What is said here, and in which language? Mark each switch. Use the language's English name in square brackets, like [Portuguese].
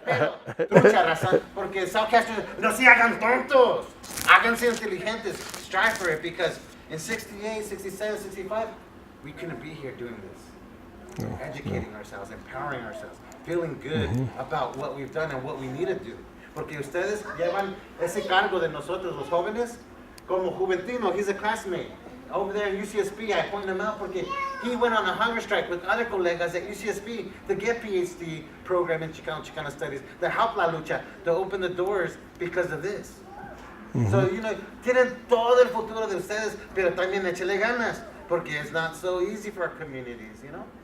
[Spanish] Pero, mucha razón, porque Southcasters, no se hagan tontos. Háganse inteligentes. [English] Strive for it, because in 68, 67, 65, we couldn't be here doing this. Educating ourselves, empowering ourselves, feeling good about what we've done and what we need to do. [Spanish] Porque ustedes llevan ese cargo de nosotros, los jóvenes, como Juventino. [English] He's a classmate. Over there in UCSB, I point him out because he went on a hunger strike with other colegas at UCSB to get PhD program in Chicano studies, to help La Lucha, to open the doors because of this. So, you know, [Spanish] tienen todo el futuro de ustedes, pero también échele ganas, porque [English] it's not so easy for our communities, you know?